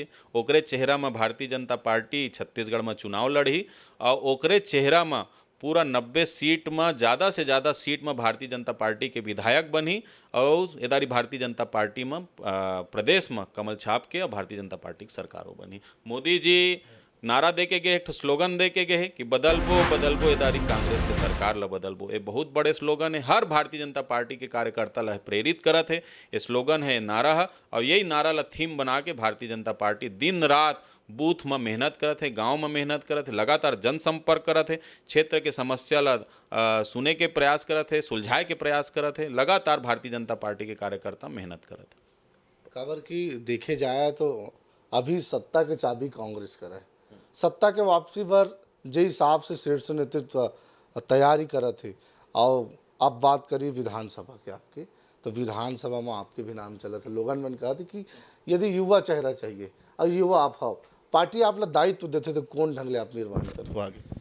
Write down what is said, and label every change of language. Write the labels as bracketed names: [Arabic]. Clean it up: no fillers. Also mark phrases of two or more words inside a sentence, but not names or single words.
[Chhattisgarhi] ओकरे चेहरा में भारतीय जनता पार्टी छत्तीसगढ़ में चुनाव लड़ी और ओकरे चेहरा में पूरा 90 सीट में ज़्यादा से ज़्यादा सीट में भारतीय जनता पार्टी के विधायक बनी और इधारी भारतीय जनता पार्टी में प्रदेश में कमल छाप के और भारतीय जनता पार्टी की सरकारों बनी। मोदी जी नारा दे के गए, एक स्लोगन दे के गए कि बदलबो बदलबो इधारी कांग्रेस के सरकार ला बदलबो। ये बहुत बड़े स्लोगन है, हर भारतीय जनता पार्टी के कार्यकर्ता ला प्रेरित करत है। ये स्लोगन है, नारा है और यही नारा ला थीम बना के भारतीय जनता पार्टी दिन रात बूथ में मेहनत करत है, गांव में मेहनत करत है, लगातार जनसंपर्क करत है, क्षेत्र के समस्या ला सुने के प्रयास करत है, सुलझाए के प्रयास करत है। लगातार भारतीय जनता पार्टी के कार्यकर्ता मेहनत करत है। खबर कि देखे जाए तो अभी सत्ता के चाबी कांग्रेस कर है, सत्ता के वापसी पर जे हिसाब से शीर्ष नेतृत्व तैयारी करत है। और अब बात करी विधानसभा के आपके, तो विधानसभा में आपके भी नाम चला था। लोगन मन कहा था कि यदि युवा चेहरा चाहिए और युवा आप हो, पार्टी आप ला दायित्व देते तो कौन ढंग ले आप निर्माण करो आगे?